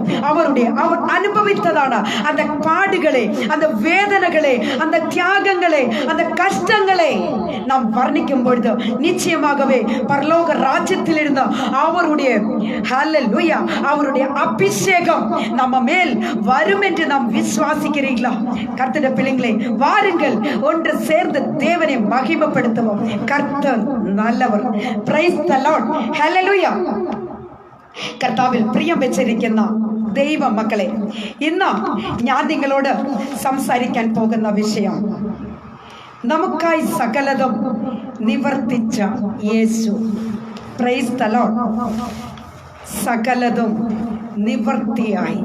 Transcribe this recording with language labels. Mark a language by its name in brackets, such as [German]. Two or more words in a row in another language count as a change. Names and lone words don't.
[Tamil] அவர் அனுபவித்ததான அந்த பாடுகளை, அந்த வேதனைகளை, அந்த தியாகங்களை, அந்த கஷ்டங்களை நாம் வர்ணிக்கும் பொழுது நிச்சயமாகவே பரலோக ராஜ்யத்தில் இருந்த அவருடைய ஹல்லேலூயா, அவருடைய அபிஷேகம் நம்ம மேல் வரும் என்று நாம் விசுவாசிக்கிறீர்களா? கர்த்தருடைய பிள்ளைகளே, வாருங்கள் ஒன்று சேர்ந்து தேவனை மகிமைப்படுத்துவோம். கர்த்தர் நல்லவர். [English] praise the Lord. [Malayalam] ഹല്ലേലൂയ. കർത്താവിൽ പ്രിയം വെച്ചിരിക്കുന്ന ദൈവ മക്കളെ, ഇന്ന് ഞാൻ നിങ്ങളോട് സംസാരിക്കാൻ പോകുന്ന വിഷയം നമുക്കായി സകലതും നിവർത്തിച്ച യേശു. [English] praise the Lord. [Malayalam] സകലതും നിവർത്തിയായി.